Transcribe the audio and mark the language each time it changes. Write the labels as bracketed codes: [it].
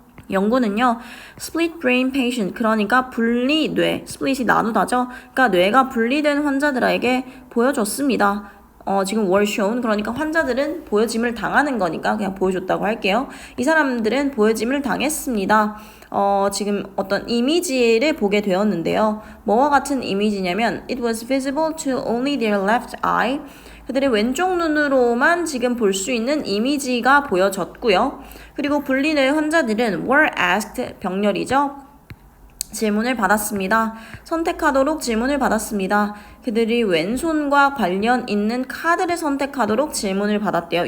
[ko] 연구는요, [en] split brain patient, [ko] 그러니까 분리뇌, split이 나누다죠. 그러니까 뇌가 분리된 환자들에게 보여줬습니다. 지금 [en] were shown, [ko] 그러니까 환자들은 보여짐을 당하는 거니까 그냥 보여줬다고 할게요. 이 사람들은 보여짐을 당했습니다. 지금 어떤 이미지를 보게 되었는데요. 뭐와 같은 이미지냐면 [en] it was visible to only their left eye. [ko] 그들의 왼쪽 눈으로만 지금 볼 수 있는 이미지가 보여졌고요. 그리고 분리뇌 환자들은 [en] were asked, [ko] 병렬이죠. 질문을 받았습니다. 선택하도록 질문을 받았습니다. 그들이 왼손과 관련 있는 카드를 선택하도록 질문을 받았대요.